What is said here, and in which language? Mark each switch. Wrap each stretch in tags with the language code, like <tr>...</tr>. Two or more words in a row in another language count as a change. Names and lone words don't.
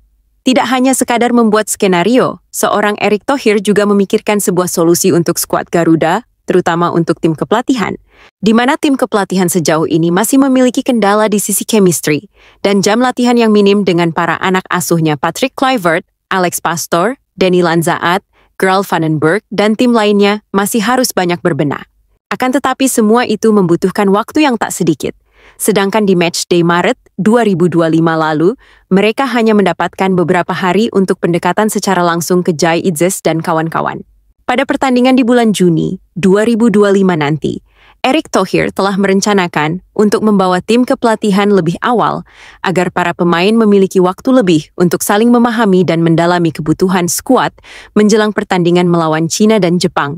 <id>Tidak hanya sekadar membuat skenario, seorang Erick Thohir juga memikirkan sebuah solusi untuk skuad Garuda, terutama untuk tim kepelatihan, di mana tim kepelatihan sejauh ini masih memiliki kendala di sisi chemistry, dan jam latihan yang minim dengan para anak asuhnya Patrick Kluivert, Alex Pastoor, Danny Lanzaat, Graal van den Berg, dan tim lainnya masih harus banyak berbenah. Akan tetapi semua itu membutuhkan waktu yang tak sedikit. Sedangkan di matchday Maret 2025 lalu, mereka hanya mendapatkan beberapa hari untuk pendekatan secara langsung ke Jay Itzes dan kawan-kawan. Pada pertandingan di bulan Juni 2025 nanti, Erick Thohir telah merencanakan untuk membawa tim ke pelatihan lebih awal agar para pemain memiliki waktu lebih untuk saling memahami dan mendalami kebutuhan skuad menjelang pertandingan melawan Cina dan Jepang.</id>